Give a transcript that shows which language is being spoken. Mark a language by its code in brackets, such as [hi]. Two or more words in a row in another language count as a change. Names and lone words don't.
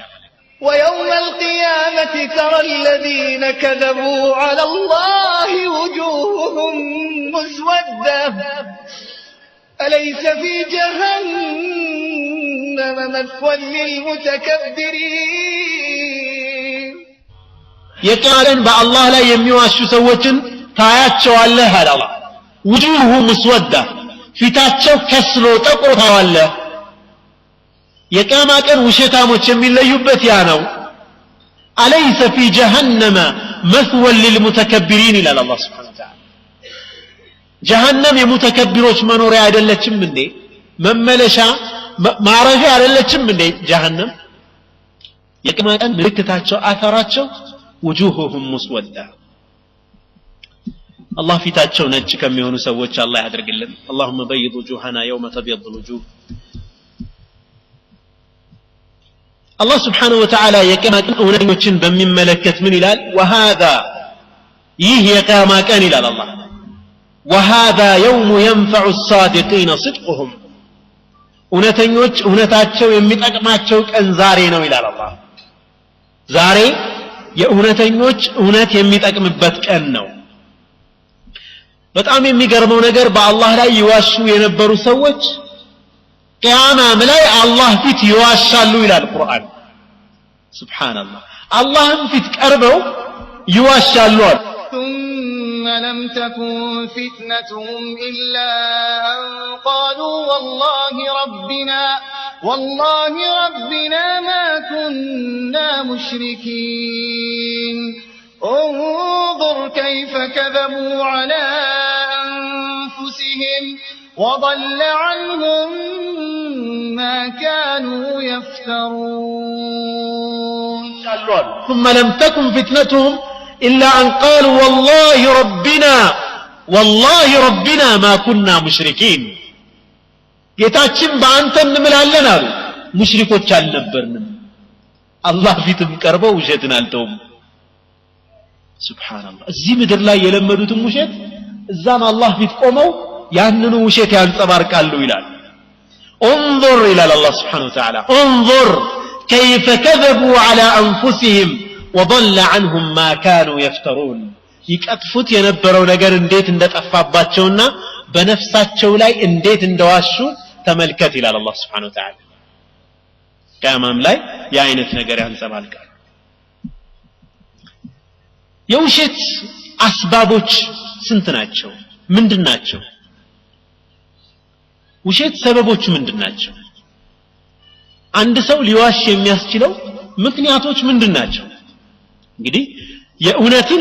[ar] ويوم القيامة ترى الذين كذبوا على الله وجوههم مسودة أليس في جهنم مثوى للمتكبرين [am] የቂያማን በአላህ ላይ የሚዋሹ ሰዎችን ታያቸዋለህ አለ አላህ [ar] وجوه مسودة [am] ፊታቸው ከስሎ ጠቆታዋለ የቂያማ ቀን ውሸታሞች የሚለዩበት ያ ነው [ar] أليس في جهنم مثوى للمتكبرين إلى الله سبحانه وتعالى [am] جهنم የሙተከቢሮች መኖሪያ አይደለችም እንዴ መመለሻ ማረፊያ አይደለችም እንዴ جهنم የቂያማ ቀን ምልክታቸው አثራቸው [ar] وجوههم مسودة الله [am] ፊታቸው ነጭ ከሚሆኑ ሰዎች አላህ ያድርግልን [ar] اللهم بيض وجوهنا يوم تبيض الوجوه الله سبحانه وتعالى [am] የቂያማ ቀን እውነተኞችን በሚመለከት ምን ይላል وهذا ይህ የቂያማ ቀን ይላል አላህ [ar] وهذا يوم ينفع الصادقين صدقهم [am] እውነተኞች እውነታቸው የሚጠቅማቸው ቀን ዛሬ ነው ይላል አላህ ዛሬ የእውነተኞች እውነት የሚጠቅምበት ቀን ነው በጣም የሚገርመው ነገር በአላህ ላይ ይዋሹ የነበሩ ሰዎች ቂያማም ላይ አላህ ፊት ይዋሻሉ ይላል ቁርአን ሱብሃንአላህ አላህም ፊት ቀርበው ይዋሻሉ [ar] ثم لم تكن فتنتهم إلا أن قالوا والله ربنا ما كنا مشركين انظر كيف كذبوا على أنفسهم وضل عنهم ما كانوا يفترون ثم لم تكن فتنتهم إلا أن قالوا والله ربنا ما كنا مشركين [am] ጌታችን በአንተ እንምላለን አሉ ሙሽሪኮች አልነበርንም አላህ ፊትም ቀርበው ውሸትን አልተውም ሱብሃንአላህ እዚህ ምድር ላይ የለመዱትን ውሸት እዛም አላህ ፊት ቆመው ያንኑ ውሸት ያንጸባርቃሉ ይላል [ar] انظر الى الله سبحانه وتعالى انظر كيف كذبوا على انفسهم وضل عنهم ما كانوا يفترون [am] ይቀጥፉት የነበረው ነገር እንዴት እንደጠፋባቸውና በነፍሳቸው ላይ እንዴት እንደዋሹ ተመልከት ይላል አላህ [ar] سبحانه وتعالى [am] ቂያማም ላይ የአይነት ነገር ያንጸባርቃል የውሸት አስባቦች ስንት ናቸው ምንድናቸው ውሸት ሰበቦች ምንድናቸው አንድ ሰው ሊዋሽ የሚያስችለው ምክንያቶች ምንድናቸው እንግዲህ የእውነትን